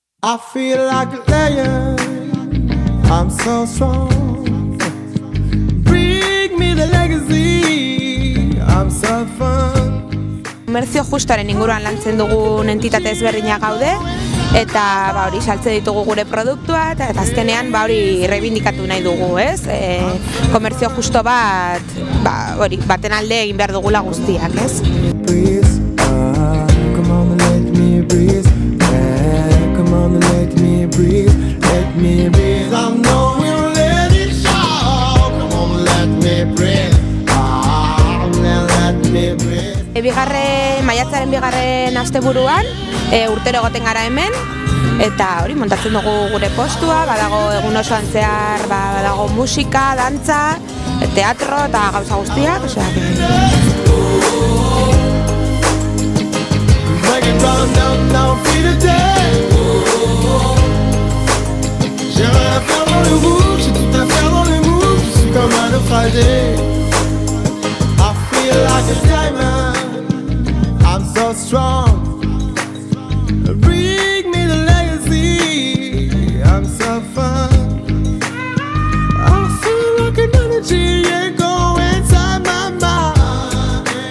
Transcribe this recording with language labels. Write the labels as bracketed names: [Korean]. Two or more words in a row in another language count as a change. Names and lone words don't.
[English] I feel like a lion, I'm so strong. Bring me the legacy, I'm so fun. [Basque] Komerzio justoaren inguruan lantzen dugun entitate ezberdinak gaude, eta hori saltze ditugu gure produktua, eta azkenean hori reibindikatu nahi dugu, ez? Komerzio justo bat, hori, baten alde egin behar dugula guztiak, ez? [English] Come on, let me breathe. Come on, let me breathe. Let me breathe. I know we'll let it show. Come on, let me breathe. Let me breathe. [Basque] Maiatzaren bigarren asteburuan, urtero egoten gara hemen, eta hori montatzen dugu gure postua, badago egun osoan zehar, badago musika, dantza, teatro eta gauza guztiak, osea [English] Make it round, down, feel the day. [French] J'ai rien à faire dans le groupe, j'ai tout à faire dans le move. Je suis comme un naufragé. [English] I feel like a diamond, I'm so strong. Bring me the legacy, I'm so fun. I feel like an energy, yeah, go inside my mind.